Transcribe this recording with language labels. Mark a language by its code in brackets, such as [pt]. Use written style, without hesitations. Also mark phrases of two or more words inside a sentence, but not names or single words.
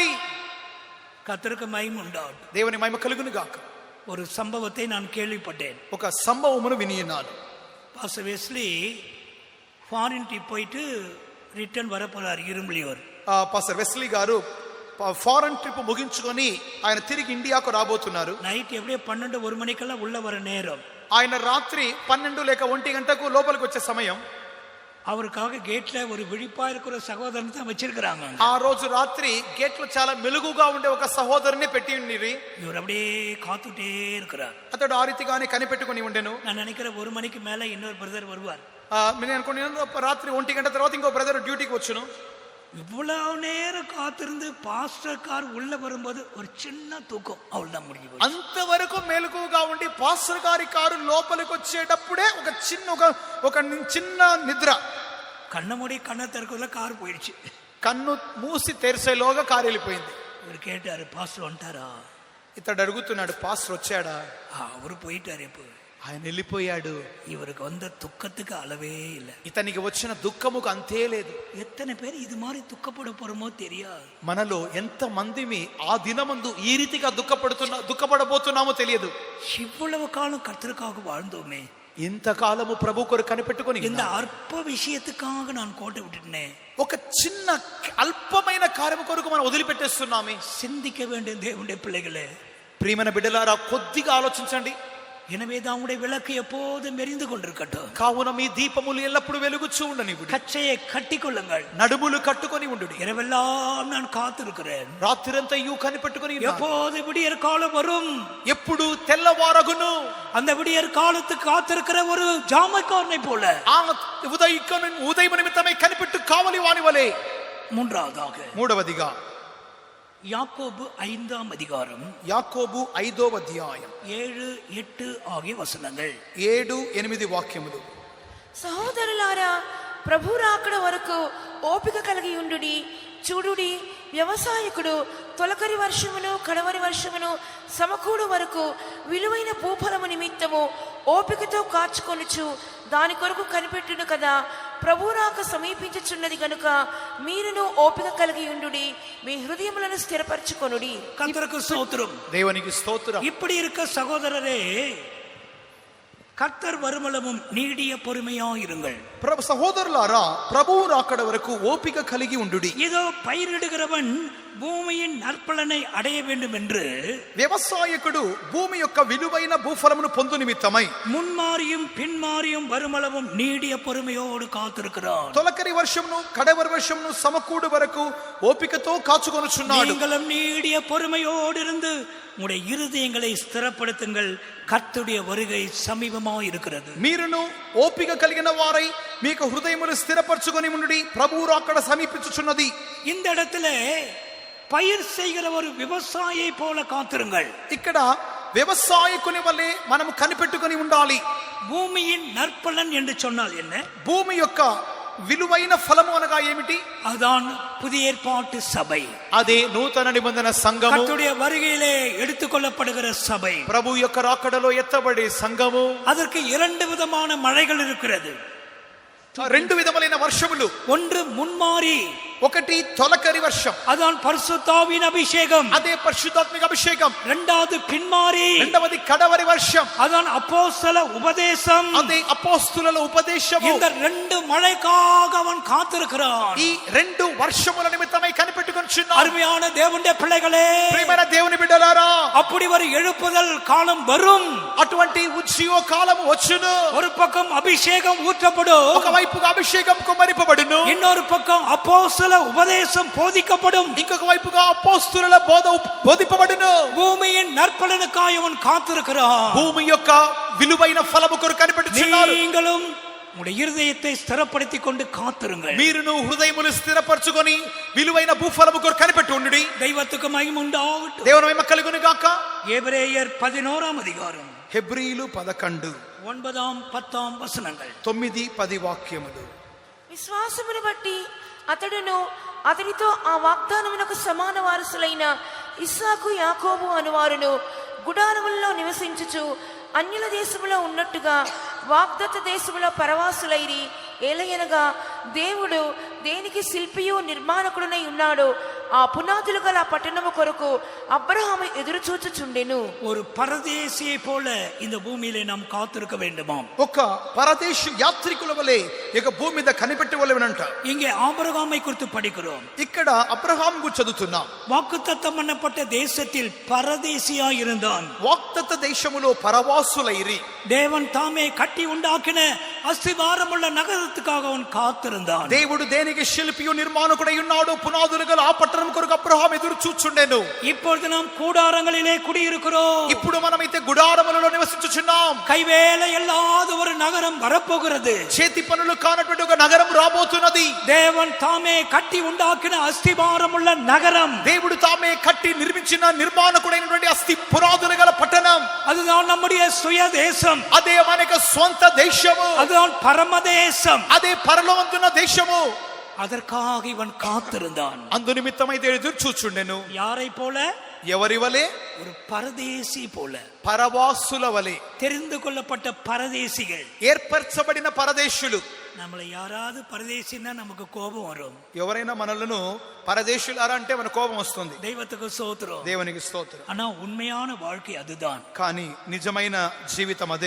[ta] கர்த்தருக்கு மகிமை உண்டாகட்டும். [te] దేవుని మహిమ కలుగును గాక. [ta] ஒரு சம்பவத்தை நான் கேள்விப்பட்டேன். [te] ఒక సంభవమును వినియున్నాను. [ta] பாஸ்டர் வெஸ்லி [en] foreign trip [ta] போயிட்டு ரிட்டர்ன் வர போறார் இரும்புலியூர். [te] పాస్టర్ వెస్లీ గారు [en] foreign trip [te] ముగించుకొని ఆయన తిరిగి ఇండియాకు రాబోతున్నారు. [ta] நைட் எப்படியோ 12-1 மணிக்கெல்லாம் உள்ள வர நேரம். [te] ఆయన రాత్రి 12 లేక 1 గంటకు లోపలికి వచ్చే సమయం. [ta] அவருக்காக கேட்ல ஒரு விழிப்பா இருக்கிற சகோதரன் தான் வச்சிருக்கிறாங்க. [te] ఆ రోజు రాత్రి గేట్లో చాలా మెలుగుగా ఉండే ఒక సహోదరుని పెట్టి ఉన్నిరి. [ta] இவர் அப்படியே காத்துட்டே இருக்கிறார். [te] అతడు ఆ రీతిగానే కనిపెట్టుకొని ఉండెను. [ta] நான் நினைக்கிறேன் 1 மணிக்கு மேல இன்னொரு பிரதர் வருவார். [te] నేను అనుకున్నాను రాత్రి 1 గంట తర్వాత ఇంకో బ్రదర్ డ్యూటీకి వచ్చును. [ta] இவ்வளவு நேரம் காத்திருந்து பாஸ்டர் கார் உள்ள வரும்போது ஒரு சின்ன தூக்கம், அவ்வளவுதான் முடிஞ்சு போச்சு. [te] అంతవరకు మెలకువగా ఉండి పాస్టర్ గారి కారు లోపలికి వచ్చేటప్పుడే ఒక చిన్న నిద్ర. [ta] கண்ண மூடி கண்ணை திறக்கல கார் போயிடுச்சு. [te] కన్ను మూసి తెరిసేలోగా కారు వెళ్ళిపోయింది. [ta] இவர் கேட்டாரு, பாஸ்டர் வந்துட்டாரா? [te] ఇతడు అడుగుతున్నాడు, పాస్టర్ వచ్చాడా? [ta] அவரு போயிட்டாரு. இப்போ [te] ఆయన వెళ్ళిపోయాడు. [ta] இவருக்கு வந்த துக்கத்துக்கு அளவே இல்லை. [te] ఇతనికి వచ్చిన దుఃఖముకు అంతే లేదు. [ta] எத்தனை பேர் இது மாதிரி துக்கப்பட போறோமோ தெரியாது. [te] మనలో ఎంత మందిమి ఆ దినమందు ఈ రీతిగా దుఃఖపడబోతున్నామో తెలియదు. [ta] இவ்வளவு காலம் கர்த்தருக்காக வாழ்ந்தோமே, [te] ఇంతకాలము ప్రభు కొరకు కనిపెట్టుకొని [ta] இந்த அற்ப விஷயத்துக்காக நான் கோட்டை விட்டுட்டேன். [te] ఒక చిన్న అల్పమైన కార్యము కొరకు మనం వదిలిపెట్టేస్తున్నామే. [ta] சிந்திக்க வேண்டிய தேவனுடைய பிள்ளைகளே, [te] ప్రియమైన బిడ్డలారా, కొద్దిగా ఆలోచించండి. [ta] எனவே நம்முடைய விளக்கு எப்போதும் எரிந்து கொண்டிருக்கட்டும். [te] కావున మీ దీపములు ఎల్లప్పుడూ వెలుగుచూ ఉండనివ్వండి. [ta] கச்சையை கட்டிக்கொள்ளுங்கள். [te] నడుములు కట్టుకొని ఉండుడి. [ta] இரவெல்லாம் நான் காத்திருக்கிறேன். [te] రాత్రిరంతయు కనిపెట్టుకొని [ta] எப்போது விடியற் காலம் வரும்? [te] ఎప్పుడు తెల్లవారగును? [ta] அந்த விடியற் காலத்துக்கு காத்திருக்கிற ஒரு ஜாமக்காரனை போல. [te] ఆ ఉదయం నిమిత్తమై కనిపెట్టు కావలి వాని వలె. మూడవదిగా [ta] யாக்கோபு 5ஆம் அதிகாரம், [te] యాకోబు 5వ అధ్యాయం [ta] 7-8 ஆகிய வசனங்கள். [te] 7-8 వాక్యములు. సహోదరులారా, ప్రభు రాకడ వరకు ఓపిక కలిగి ఉండుడి. చూడుడి, వ్యవసాయకుడు తొలకరి వర్షమును కడవరి వర్షమును సమకూడు వరకు విలువైన భూఫలము నిమిత్తము ఓపికతో కాచుకొనుచు దాని కొరకు కనిపెట్టును కదా. ప్రభు రాక సమీపించుచున్నది గనుక మీరును ఓపిక కలిగి ఉండుడి. మీ హృదయములను స్థిరపరచుకొనుడి. [ta] கர்த்தருக்கு ஸ்தோத்திரம். [te] దేవునికి స్తోత్రం. [ta] இப்படி இருக்க சகோதரரே, கர்த்தர் வருமளவும் நீடிய பொறுமையா இருங்கள். [te] సహోదరులారా, ప్రభువు రాకడ వరకు ఓపిక కలిగి ఉండుడి. [ta] இதோ பயிரிடுகிறவன் பூமியின் நற்பலனை அடைய வேண்டும் என்று [te] వ్యవసాయకుడు భూమి యొక్క విలువైన భూఫలమును పొందు నిమిత్తమై [ta] முன்மாறியும் பின்மாறியும் வருமளவும் நீடிய பொறுமையோடு காத்திருக்கிறான். [te] తొలకరి వర్షమును కడవరి వర్షమును సమకూడు వరకు ఓపికతో కాచుకొనుచున్నాడు. [ta] நீங்களும் நீடிய பொறுமையோடு இருந்து உங்களுடைய இருதயங்களை ஸ்திரப்படுத்துங்கள். கர்த்தருடைய வருகை சமீபமாக இருக்கிறது. [te] మీరును ఓపిక కలిగిన వారై మీకు హృదయములు స్థిరపరచుకొని ఉండుడి. ప్రభువు రాకడ సమీపించుచున్నది. [ta] இந்த இடத்துல பயிர் செய்கிற ஒரு விவசாயியை போல காத்திருங்கள். [te] ఇక్కడ వ్యవసాయకుని వలె మనం కనిపెట్టుకొని ఉండాలి. [ta] பூமியின் நற்பலன் என்று சொன்னால் என்ன? [te] భూమి యొక్క విలువైన ఫలము అనగా ఏమిటి? [ta] அதுதான் புதிய ஏற்பாட்டு சபை. [te] అదే నూతన నిబంధన సంఘము. [ta] கர்த்தருடைய வருகையிலே எடுத்துக்கொள்ளப்படுகிற சபை. [te] ప్రభు యొక్క రాకడలో ఎత్తబడే సంఘము. [ta] அதற்கு 2 விதமான மழைகள் இருக்கிறது. [te] 2 విధములైన వర్షములు. [ta] ஒன்று முன்மாறி, [te] ఒకటి తొలకరి వర్షం, [ta] அதான் பரிசுத்தாவின் அபிஷேகம். [te] అదే పరిశుద్ధాత్మిక అభిషేకం. [ta] இரண்டாவது பின்மாறி, [te] రెండవది కడవరి వర్షం, [ta] அதான் அப்போஸ்தல உபதேசம். [te] అదే అపోస్తుల ఉపదేశము. [ta] இந்த 2 மழைக்காக அவன் காத்திருக்கிறான். [te] ఈ 2 వర్షముల నిమిత్తమై కనిపెట్టుకొనుచున్నాడు. [ta] அருமையான தேவனுடைய பிள்ளைகளே, [te] ప్రియమైన దేవుని బిడ్డలారా, [ta] அப்படி ஒரு எழுப்புதல் காலம் வரும். [te] అటువంటి ఉజ్జీవ కాలము వచ్చును. [ta] ஒரு பக்கம் அபிஷேகம் ஊற்றப்படும், [te] ఒకవైపుగా అభిషేకం కుమ్మరింపబడును. [ta] இன்னொரு பக்கம் அப்போஸ்தல உபதேசம் போதிக்கப்படும். [te] ఇంకొక వైపుగా అపోస్తుల బోధ బోధింపబడును. [ta] பூமியின் நற்பலனுக்காக அவன் காத்திருக்கிறான். [te] భూమి యొక్క విలువైన ఫలము కొరకు కనిపెట్టుచున్నాడు. [ta] நீங்களும் உங்களுடைய இருதயத்தை ஸ்திரப்படுத்திக் கொண்டு காத்திருங்கள். [te] మీరును హృదయమును స్థిరపరచుకొని విలువైన భూఫలము కొరకు కనిపెట్టి ఉండుడి. [ta] தெய்வத்துக்கு மகிமை உண்டாகட்டும். [te] దేవుని మహిమ కలుగును గాక. [ta] எபிரேயர் 11ஆம் அதிகாரம் [te] హెబ్రీలు 11 [ta] 9, 10 வசனங்கள். [te] 9, 10 వాక్యములు. విశ్వాసమును బట్టి అతడును అతడితో ఆ వాగ్దానమునకు సమాన వారసులైన ఇస్సాకు యాకోబు అనువారును గుడారములలో నివసించుచు అన్యుల దేశములో ఉన్నట్టుగా వాగ్దత్త దేశములో పరవాసులైరి. ఏలయనగా దేవుడు దేనికి శిల్పియు నిర్మాణకుడునై ఉన్నాడో ఆ పునాదులు గల పట్టణము కొరకు అబ్రహాము ఎదురు చూచుచుండెను. [ta] ஒரு பரதேசியை போல இந்த பூமியிலே நாம் காத்திருக்க வேண்டுமாம். [te] ఒక పరదేశి యాత్రికుల వలె ఇక భూమి మీద కనిపెట్టవలెనంట. [ta] இங்கே ஆபிரகாமை குறித்து படிக்கிறோம். [te] ఇక్కడ అబ్రహాం గురించి చదువుతున్నాం. [ta] வாக்குத்தத்தம் பண்ணப்பட்ட தேசத்தில் பரதேசியா இருந்தான். [te] వాగ్దత్త దేశములో పరవాసులైరి. [ta] தேவன் தாமே கட்டி உண்டாக்கின அஸ்திவாரமுள்ள நகரத்துக்காக அவன் காத்திருந்தான். [te] దేవుడు దేనికి శిల్పియు నిర్మాణకుడై ఉన్నాడు పునాదులు గల ఆ పట్టణం కొరకు అబ్రహాం ఎదురు చూచుండెను. [ta] இப்பொழுது நாம் கூடாரங்களிலே குடியிருக்கிறோம். [te] ఇప్పుడు మనమైతే గుడారములలో నివసించుచున్నాం. [ta] கைவேலை இல்லாத ஒரு நகரம் வரப்போகிறது. [te] చేతి పనులు కానటువంటి ఒక నగరం రాబోతున్నది. [ta] தேவன் தாமே கட்டி உண்டாக்கின అస్థివారముள்ள நகரம். [te] దేవుడు తామే కట్టి నిర్మించిన నిర్మాణకుడైనటువంటి అస్థి పునాదులు గల పట్టణం. [ta] அதுதான் நம்முடைய சுய தேசம். [te] అదే మనకు స్వంత దేశము. [ta] அதுதான் பரமதேசம். [te] అదే పరలోకందున్న దేశము. [ta] அதற்காக இவன் காத்திருந்தான். [te] అందు నిమిత్తమైతే ఎదురు చూచుండెను. [ta] யாரை போல? [te] ఎవరి వలె? [ta] ஒரு பரதேசி போல. [te] పరవాసుల వలె. [ta] தெரிந்து கொள்ளப்பட்ட பரதேசிகள். [te] ఏర్పరచబడిన పరదేశులు. [ta] நம்மளை யாராவது பரதேசின்னா நமக்கு கோபம் வரும். [te] ఎవరైనా మనలను పరదేశులారా అంటే మన కోపం వస్తుంది. [ta] தெய்வத்துக்கு ஸ்தோத்திரம். [te] దేవునికి స్తోత్రం. [ta] ஆனா உண்மையான வாழ்க்கை அதுதான். [te] కానీ నిజమైన జీవితం అదే.